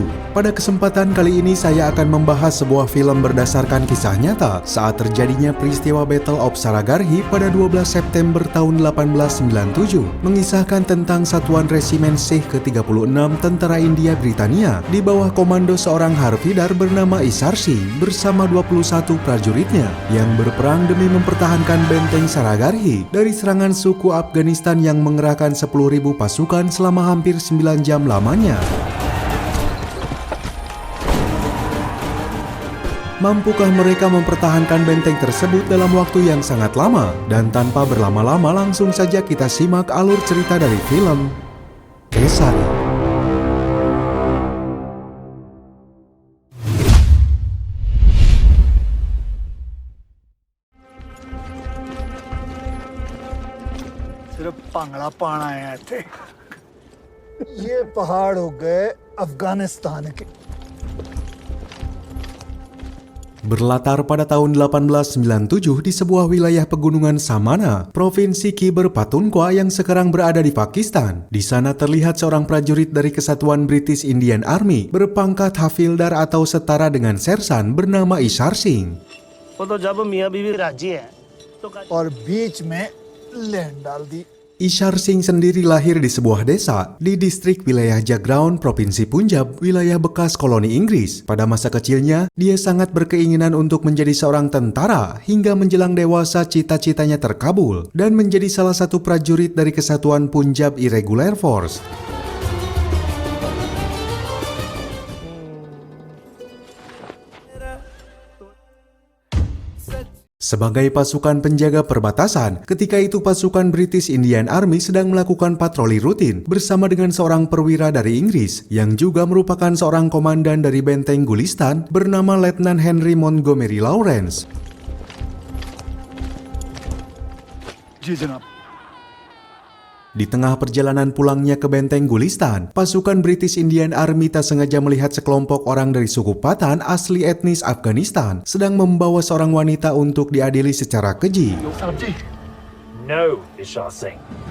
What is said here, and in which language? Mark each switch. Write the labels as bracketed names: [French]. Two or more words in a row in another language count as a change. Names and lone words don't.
[Indonesian] Pada kesempatan kali ini saya akan membahas sebuah film berdasarkan kisah nyata saat terjadinya peristiwa Battle of Saragarhi pada 12 September tahun 1897, mengisahkan tentang satuan resimen Sikh ke-36 Tentara India Britania di bawah komando seorang Harfidar bernama Isar Singh bersama 21 prajuritnya yang berperang demi mempertahankan benteng Saragarhi dari serangan suku Afghanistan yang mengerahkan 10.000 pasukan selama hampir 9 jam lamanya. Mampukah mereka mempertahankan benteng tersebut dalam waktu yang sangat lama? Dan tanpa berlama-lama langsung saja kita simak alur cerita dari film Kesari. [Hindi] सिर्फ भंगड़ा पाना है थे। ये पहाड़ हो गए अफगानिस्तान के। [Indonesian] Berlatar pada tahun 1897 di sebuah wilayah pegunungan Samana, Provinsi Khyber Pakhtunkhwa yang sekarang berada di Pakistan. Di sana terlihat seorang prajurit dari Kesatuan British Indian Army berpangkat Hafildar atau setara dengan Sersan bernama Isar Singh. [Hindi] वो तो जब मियाँ बीवी राजी है तो और बीच में लैंड डाल दी। [Indonesian] Isar Singh sendiri lahir di sebuah desa di distrik wilayah Jagraon, Provinsi Punjab, wilayah bekas koloni Inggris. Pada masa kecilnya, dia sangat berkeinginan untuk menjadi seorang tentara hingga menjelang dewasa cita-citanya terkabul dan menjadi salah satu prajurit dari Kesatuan Punjab Irregular Force. Sebagai pasukan penjaga perbatasan, ketika itu pasukan British Indian Army sedang melakukan patroli rutin bersama dengan seorang perwira dari Inggris yang juga merupakan seorang komandan dari benteng Gulistan bernama Letnan Henry Montgomery Lawrence. [Hindi] जी जनाब। [Indonesian] Di tengah perjalanan pulangnya ke benteng Gulistan, pasukan British Indian Army tak sengaja melihat sekelompok orang dari suku Pathan asli etnis Afghanistan sedang membawa seorang wanita untuk diadili secara keji. [English] No, Ishar Singh.